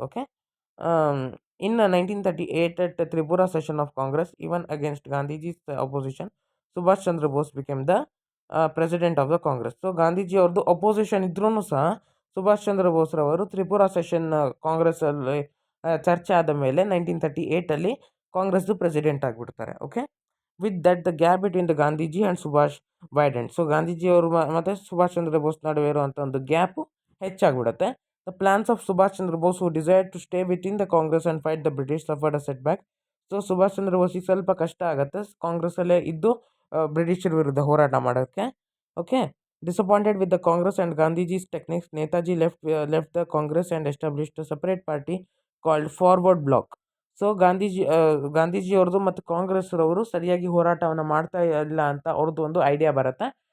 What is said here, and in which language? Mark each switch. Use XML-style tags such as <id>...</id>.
<en>Okay, in 1938 at the Tripura session of Congress, even against Gandhiji's opposition, Subhash Chandra Bose became the president of the Congress.</en> <kn>So Gandhiji ಅವ್ರದ್ದು opposition ಇದ್ರೂ ಸಹ Subhash Chandra ಬೋಸ್ರವರು Tripura session ಕಾಂಗ್ರೆಸ್ಸಲ್ಲಿ ಚರ್ಚೆ ಆದ ಮೇಲೆ 1938 ಕಾಂಗ್ರೆಸ್ದು president ಆಗಿಬಿಡ್ತಾರೆ.</kn> <en>Okay, with that the gap between the Gandhiji and Subhash widened.</en> <kn>So ಗಾಂಧೀಜಿಯವರು ಮತ್ತು ಸುಭಾಷ್ ಚಂದ್ರ ಬೋಸ್ ನಡುವೆ ಇರುವಂಥ ಒಂದು gap ಹೆಚ್ಚಾಗಿಬಿಡುತ್ತೆ.</kn> <en>The plans of Subhash Chandra Bose, who desired to stay within the Congress and fight the British, suffered a setback.</en> <kn>So Subhash Chandra ಬೋಸಿಗೆ ಸ್ವಲ್ಪ ಕಷ್ಟ ಆಗುತ್ತೆ ಕಾಂಗ್ರೆಸ್ಸಲ್ಲೇ ಇದ್ದು ಬ್ರಿಟಿಷರ ವಿರುದ್ಧ ಹೋರಾಟ ಮಾಡೋಕ್ಕೆ.</kn> <en>Okay, disappointed with the Congress and Gandhiji's techniques, Netaji left the Congress and established a separate party called Forward Bloc.</en> <kn>So Gandhiji ಅವ್ರದ್ದು ಮತ್ತು ಕಾಂಗ್ರೆಸ್ರವರು ಸರಿಯಾಗಿ ಹೋರಾಟವನ್ನು ಮಾಡ್ತಾ ಇಲ್ಲ ಅಂತ ಅವ್ರದ್ದು ಒಂದು ಐಡಿಯಾ ಬರುತ್ತೆ.</kn>